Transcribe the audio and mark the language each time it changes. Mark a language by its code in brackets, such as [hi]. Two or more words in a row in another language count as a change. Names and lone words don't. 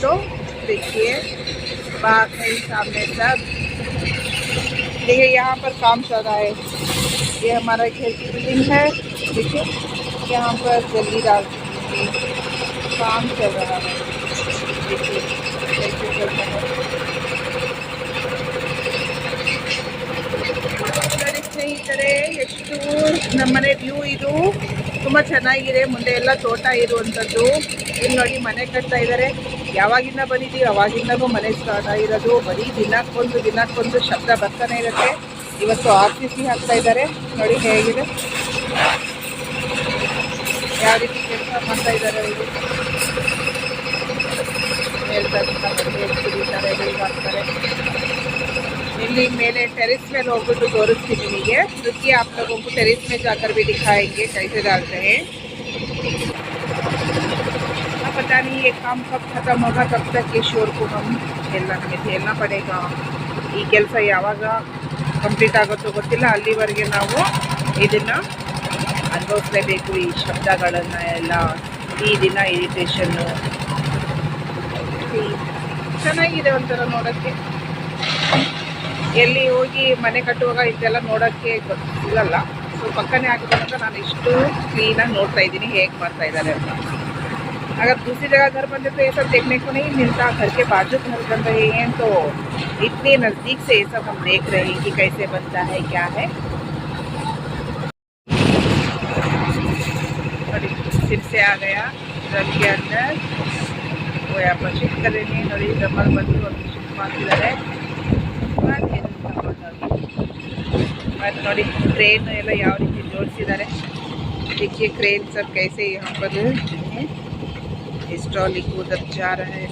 [hi] तो देखिए बात है सामने सब। देखिए यहाँ पर काम चल रहा है, ये हमारा घर की बिल्डिंग है। देखिए यहाँ पर जल्दी डाल काम चल रहा है। देखिए कैसे चल रहा है। [kn] ಸ್ನೇಹಿತರೆ, ಎಷ್ಟು ನಮ್ಮನೆ ವ್ಯೂ ಇದು ತುಂಬ ಚೆನ್ನಾಗಿದೆ. ಮುಂದೆ ಎಲ್ಲ ತೋಟ ಇರುವಂಥದ್ದು. ಇಲ್ಲಿ ನೋಡಿ ಮನೆ ಕಟ್ತಾ ಇದ್ದಾರೆ. ಯಾವಾಗಿಂದ ಬಂದಿದ್ದೀವಿ ಅವಾಗಿಂದನೂ ಮನೆ ಸ್ಟಾರ್ಟ್ ಆಗಿರೋದು. ಬರೀ ದಿನಕ್ಕೊಂದು ಶಬ್ದ ಬರ್ತಾನೆ ಇರುತ್ತೆ. ಇವತ್ತು RCC ಹಾಕ್ತಾ ಇದ್ದಾರೆ, ನೋಡಿ ಹೇಗಿದೆ, ಯಾವ ರೀತಿ ಕೆಲಸ ಮಾಡ್ತಾ ಇದ್ದಾರೆ ಅವರು. ಹೇಳ್ತಾರೆ ಮಾಡ್ತಾರೆ. ಇಲ್ಲಿ ಮೇಲೆ [hi] टेरेस में [kn] ಹೋಗ್ಬಿಟ್ಟು ತೋರಿಸ್ತೀನಿ ನಿಮಗೆ। [hi] रुकिए आप लोगों को टेरेस में जाकर भी दिखाएंगे कैसे डालते हैं। पता नहीं ये काम कब खत्म होगा, तब तक ये शोर को हम झेलना पड़ेगा। [kn] ಈ ಕೆಲಸ ಯಾವಾಗ ಕಂಪ್ಲೀಟ್ ಆಗುತ್ತೋ ಗೊತ್ತಿಲ್ಲ, ಅಲ್ಲಿವರೆಗೆ ನಾವು ಇದನ್ನ ಅನುಭವಿಸಲೇಬೇಕು, ಈ ಶಬ್ದಗಳನ್ನ ಎಲ್ಲ, ಈ ದಿನ ಇರಿಟೇಷನ್ನು. ಚೆನ್ನಾಗಿದೆ ಒಂಥರ ನೋಡೋಕ್ಕೆ. ಎಲ್ಲಿ ಹೋಗಿ ಮನೆ ಕಟ್ಟುವಾಗ ಇದೆಲ್ಲ ನೋಡೋಕ್ಕೆ ಗೊತ್ತಿಲ್ಲಲ್ಲ, ಸೊ ಪಕ್ಕನೇ ಆಗಿರೋದ್ರಿಂದ ನಾನು ಇಷ್ಟು ಕ್ಲೀನಾಗಿ ನೋಡ್ತಾ ಇದ್ದೀನಿ ಹೇಗೆ ಮಾಡ್ತಾ ಇದ್ದಾರೆ ಅಂತ। [hi] अगर दूसरी जगह घर बनते तो ये सब देखने को नहीं मिलता। घर के बाजू घर बन रहे हैं तो इतने नज़दीक से ये सब हम देख रहे हैं कि कैसे बनता है, क्या है। फिर से आ गया घर के अंदर, वो यहाँ पर शिफ्ट कर रहे हैं। [kn] ನಡಿ ಡಬಲ್ ಬಂದ್ ಶಿಫ್ಟ್ ಮಾಡ್ತಿದ್ದಾರೆ। ಮತ್ತು ನೋಡಿ ಕ್ರೇನ್ ಎಲ್ಲ ಯಾವ ರೀತಿ ಜೋಡಿಸಿದ್ದಾರೆ। [hi] देखिए क्रेन सब कैसे यहाँ पर ट्रॉली को उधर जा रहा है।